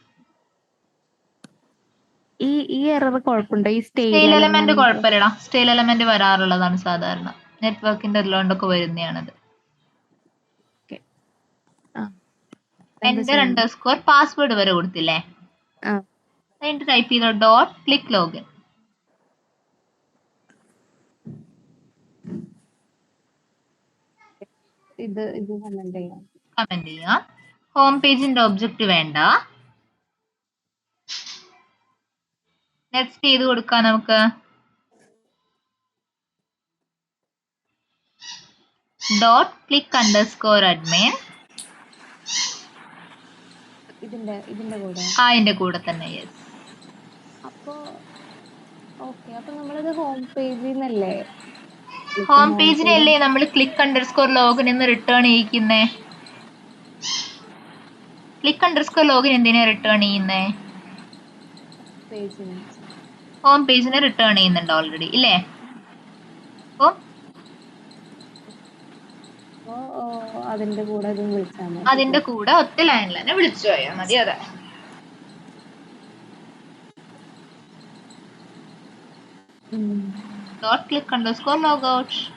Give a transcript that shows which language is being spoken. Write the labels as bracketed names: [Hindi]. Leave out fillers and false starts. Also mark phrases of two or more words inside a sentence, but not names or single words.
[Malayalam] ഈ എറർ കുഴപ്പമുണ്ടോ? ഈ സ്റ്റൈൽ സ്റ്റൈൽ എലമെന്റ് എലമെന്റ് കുഴപ്പമില്ലടാ. [English] style element [Malayalam] വരാറുള്ളതാണ് സാധാരണ. നെറ്റ്വർക്കിന്റെ ഉള്ളതുകൊണ്ടൊക്കെ വരുന്നതാണത്. [English] enter password [Malayalam] വരെ കൊടുത്തില്ലേ? എന്നിട്ട് ടൈപ്പ് ചെയ്തോ .click-login. ഇത് കമന്റ് ചെയ്യാം. കമന്റ് ചെയ്യാം. [English] home page-ന്റെ [Malayalam] ഒബ്ജക്റ്റ് വേണ്ട. നെക്സ്റ്റ് ചെയ്ത് കൊടുക്കാം നമുക്ക്. .click_admin. ഇതിന്റെ കൂടെ അതിന്റെ കൂടെ തന്നെ. യെസ്. അപ്പൊ ഓക്കെ. അപ്പൊ നമ്മളിത് [English] home page-ിൽ [Malayalam] നിന്നല്ലേ? [English] home page-ിനല്ലേ [Malayalam] നമ്മൾ click_login എന്ന് റിട്ടേൺ ചെയ്യിക്കുന്നേ? click_login എന്തിനാ റിട്ടേൺ ചെയ്യുന്നേ? [English] home page-ിനെ [Malayalam] റിട്ടേൺ ചെയ്യുന്നുണ്ട് ഓൾറെഡി ഇല്ലേ? അപ്പൊ അതിന്റെ കൂടെ ഇതും വിളിച്ചാൽ മതി. അതിന്റെ കൂടെ ഒറ്റ ലൈനിൽ തന്നെ വിളിച്ചു പോയാൽ മതി. അതെ. .click_logout.